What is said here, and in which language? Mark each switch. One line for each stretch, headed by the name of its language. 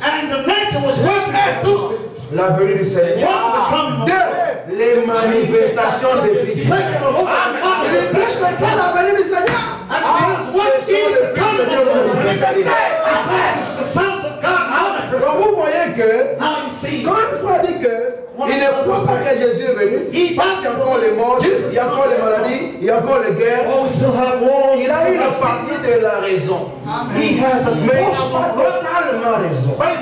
English: And the nature was waiting for two things.
French: La venue du Seigneur. Deux, les manifestations des fils. C'est la venue du Seigneur.
English: And what is the coming of the sons of God?
French: Donc vous voyez que quand une fois dit que il ne croit pas que Jésus est venu, parce qu'il y a encore les morts, il y a encore les maladies, il y a encore les guerres, il a une partie de la raison. Mais il n'a pas totalement raison.